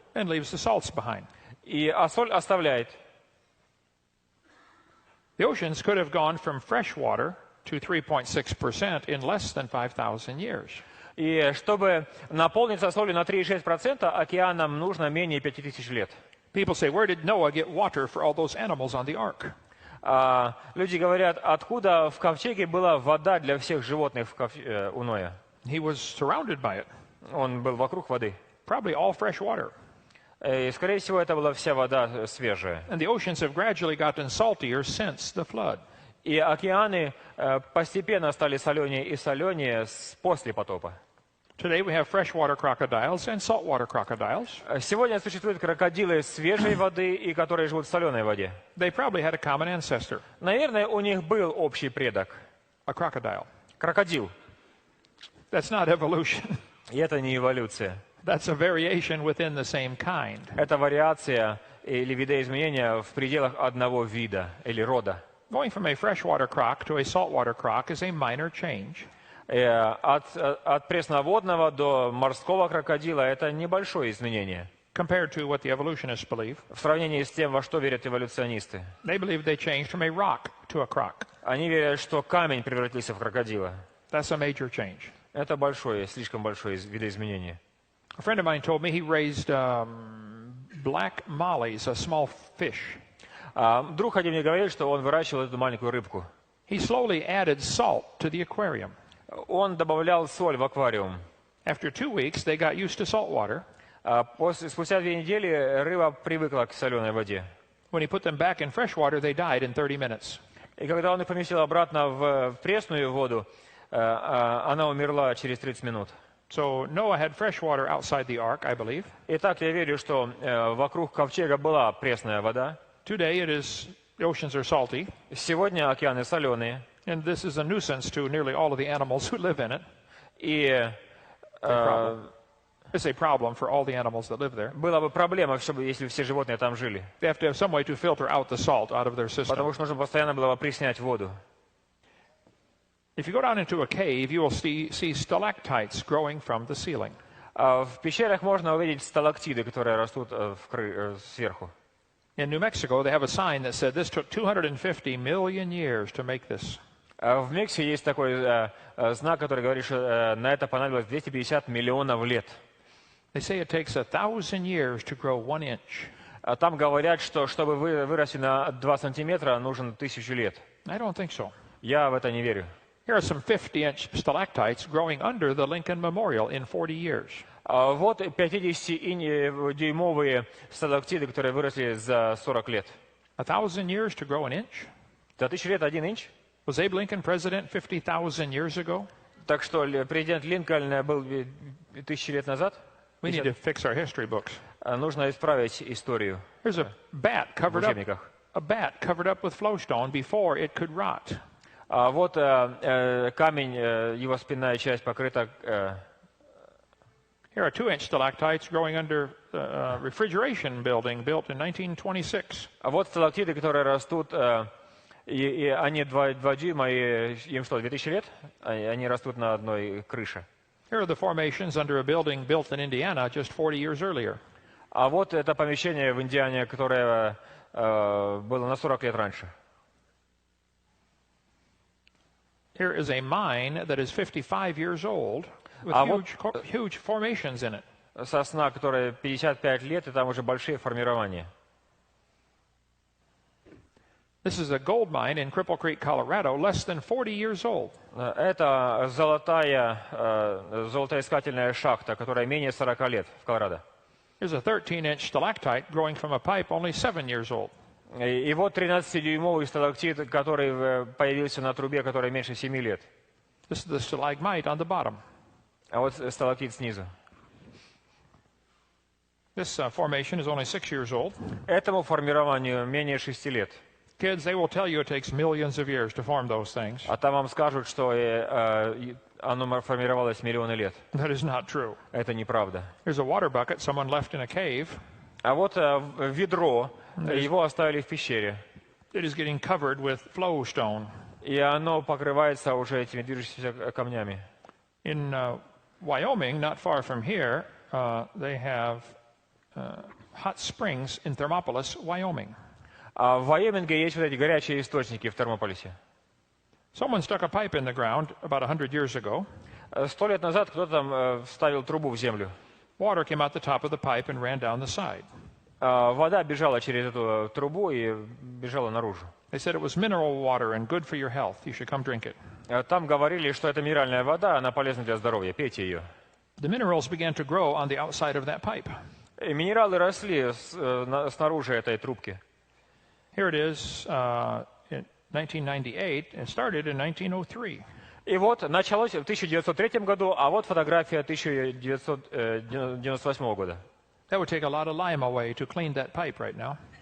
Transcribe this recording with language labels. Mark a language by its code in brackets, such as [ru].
[en] And leaves the salts behind. [ru] А соль оставляет. [en] The oceans could have gone from fresh water to 3.6% in less than 5,000 years. [ru] И чтобы наполниться солью на 3,6%, океанам нужно менее 5000 лет. [en] People say, where did Noah get water for all those animals on the ark? [ru] Люди говорят, откуда в ковчеге была вода для всех животных у Ноя? [en] He was surrounded by it. [ru] Он был вокруг воды. [en] Probably all fresh water. [ru] И, скорее всего, это была вся вода свежая. [en] And the oceans have gradually gotten saltier since the flood. [ru] И океаны постепенно стали соленее и соленее после потопа. [en] Today we have freshwater crocodiles and saltwater crocodiles. [ru] Сегодня существуют крокодилы свежей воды и которые живут в соленой воде. [en] They probably had a common ancestor. [ru] Наверное, у них был общий предок. [en] A crocodile. [ru] Крокодил. [en] That's not evolution. [ru] И это не эволюция. [en] That's a variation within the same kind. [ru] Это вариация или видоизменение в пределах одного вида или рода. [en] Going from a freshwater croc to a saltwater croc is a minor change. [ru] От пресноводного до морского крокодила это небольшое изменение. [en] Compared to what the evolutionists believe. [ru] В сравнении с тем, во что верят эволюционисты. [en] They believe they changed from a rock to a croc. [ru] Они верят, что камень превратился в крокодила. [en] That's a major change. [ru] Это большое, слишком большое видоизменение. [en] A friend of mine told me he raised black mollies, a small fish. [ru] Друг один мне говорил, что он выращивал эту маленькую рыбку. [en] He slowly added salt to the aquarium. [ru] Он добавлял соль в аквариум. [en] After 2 weeks, they got used to salt water. [ru] Спустя 2 недели рыба привыкла к соленой воде. [en] When he put them back in fresh water, they died in 30 minutes. [ru] И когда он их поместил обратно в пресную воду, она умерла через 30 минут. [en] So Noah had fresh water outside the ark, I believe. [ru] Итак, я верю, что вокруг ковчега была пресная вода. [en] Today the oceans are salty. [ru] Сегодня океаны соленые. [en] And this is a nuisance to nearly all of the animals who live in it. [ru] И [en] it's a problem for all the animals that live there. [ru] была бы проблема, если все животные там жили. [en] They have to have some way to filter out the salt out of their system. [ru] Потому что нужно постоянно было опреснять воду. [en] If you go down into a cave, you will see stalactites growing from the ceiling. [ru] В пещерах можно увидеть сталактиты, которые растут сверху. [en] In New Mexico, they have a sign that said this took 250 million years to make this. [ru] В Мексике есть такой знак, который говорит, что на это понадобилось 250 миллионов лет. [en] They say it takes 1,000 years to grow 1 inch. [ru] Там говорят, что чтобы вырасти на 2 сантиметра, нужно 1000 лет. [en] I don't think so. [ru] Я в это не верю. [en] Here are some 50-inch stalactites growing under the Lincoln Memorial in 40 years. [ru] Вот 50-дюймовые сталактиты, которые выросли за 40 лет. [en] 1,000 years to grow 1 inch? [ru] За 1000 лет 1 инч? [en] Was Abe Lincoln president 50,000 years ago? [ru] Так что президент Линкольн был 1000 лет назад? [en] We need to fix our history books. [ru] Нужно исправить историю. [en] There's a bat covered up with flowstone before it could rot. [ru] Вот камень, его спинная часть покрыта. [en] Here are 2-inch stalactites growing under a refrigeration building built in 1926. [ru] Вот сталактиты, которые растут, и они 2 дюйма, и им что, 2000 лет? Они растут на одной крыше. [en] Here are the formations under a building built in Indiana just 40 years earlier. [ru] А вот это помещение в Индиане, которое было на 40 лет раньше. [en] Here is a mine that is 55 years old with huge formations in it. [ru] Сосна, которая 55 лет, и там уже большие формирования. [en] This is a gold mine in Cripple Creek, Colorado, less than 40 years old. [ru] Это золотоискательная шахта, которая менее 40 лет в Колорадо. [en] Here's a 13-inch stalactite growing from a pipe only 7 years old. [ru] И вот 13-дюймовый сталактит, который появился на трубе, которая меньше 7 лет. [en] This is the stalagmite on the bottom. [ru] А вот сталактит снизу. [en] This formation is only 6 years old. [ru] Этому формированию менее 6 лет. [en] Kids, they will tell you it takes millions of years to form those things. [ru] А там вам скажут, что оно формировалось миллионы лет. [en] That is not true. [ru] Это неправда. [en] Here's a water bucket someone left in a cave. [ru] А вот ведро, его оставили в пещере. [en] It is getting covered with flowstone. [ru] И оно покрывается уже этими движущимися камнями. [en] In Wyoming, not far from here, they have hot springs in Thermopolis, Wyoming. [ru] А в Вайоминге есть вот эти горячие источники в Термополисе. [en] Someone stuck a pipe in the ground about 100 years ago. [ru] 100 лет назад кто-то там вставил трубу в землю. [en] Water came out the top of the pipe and ran down the side. [ru] Вода бежала через эту трубу и бежала наружу. [en] They said it was mineral water and good for your health. You should come drink it. [ru] Там говорили, что это минеральная вода, она полезна для здоровья, пейте ее. [en] The minerals began to grow on the outside of that pipe. [ru] И минералы росли снаружи этой трубки. [en] Here it is in 1998 and started in 1903. [ru] И вот началось в 1903 году, а вот фотография 1998 года. [en] That would take a lot of lime away to clean that pipe right now.